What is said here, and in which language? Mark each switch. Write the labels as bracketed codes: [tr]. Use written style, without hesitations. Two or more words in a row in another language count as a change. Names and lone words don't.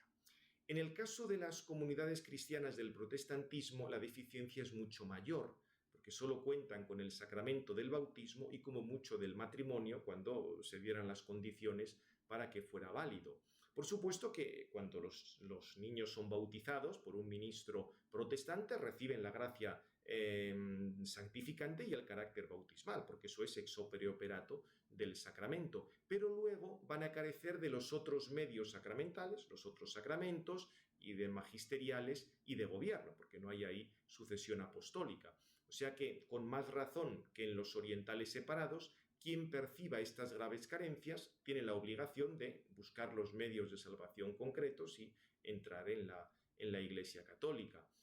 [es] En el caso de las comunidades cristianas del protestantismo, la deficiencia es mucho mayor, porque solo cuentan con el sacramento del bautismo y como mucho del matrimonio, cuando se dieran las condiciones para que fuera válido. Por supuesto que cuando los niños son bautizados por un ministro protestante, reciben la gracia santificante y el carácter bautismal, porque eso es [la] ex opere operato [es] del sacramento. Pero luego van a carecer de los otros medios sacramentales, los otros sacramentos y de magisteriales y de gobierno, porque no hay ahí sucesión apostólica. O sea que, con más razón que en los orientales separados, quien perciba estas graves carencias tiene la obligación de buscar los medios de salvación concretos y entrar en la Iglesia Católica.